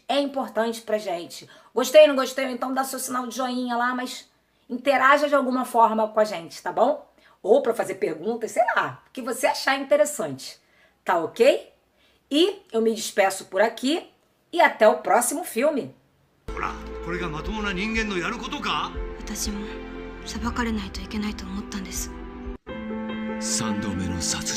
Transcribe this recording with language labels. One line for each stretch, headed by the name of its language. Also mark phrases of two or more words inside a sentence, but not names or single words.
Portuguese: É importante pra gente. Gostei, não gostei? Então dá seu sinal de joinha lá, mas interaja de alguma forma com a gente, tá bom? Ou para fazer perguntas, sei lá, o que você achar interessante. Tá ok? E eu me despeço por aqui e até o próximo filme.
Japanese: ほら、これがまともな人間のやることか？私も裁かれないといけないと思ったんです。 3度目の殺人